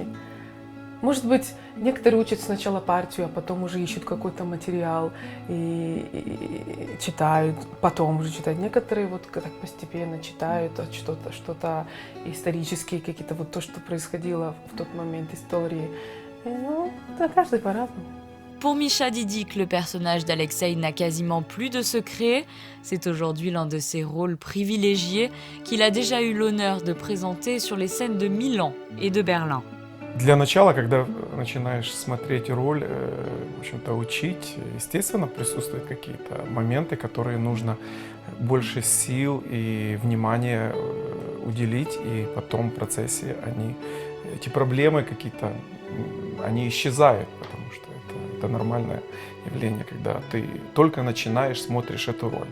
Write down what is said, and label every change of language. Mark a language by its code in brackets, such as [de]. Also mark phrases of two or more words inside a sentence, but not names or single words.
[ru] Может быть, некоторые учат сначала партию, а потом уже ищут какой-то материал и читают, потом уже читают. Некоторые вот так постепенно читают что-то исторические, какие-то вот то, что происходило в тот момент истории. Ну, да, каждый по-разному. [fr] Pour Misha Didik, le personnage d'Alexei n'a quasiment plus de secret. C'est aujourd'hui l'un de ses rôles privilégiés qu'il a déjà eu l'honneur de présenter sur les scènes de Milan et de Berlin. [ru] Для начала, когда начинаешь смотреть роль, в общем-то, учить, естественно, присутствуют какие-то моменты, которые нужно больше сил и внимания уделить, и потом в процессе эти проблемы какие-то, они исчезают, потому что это нормальное явление, когда ты только начинаешь, смотришь эту роль.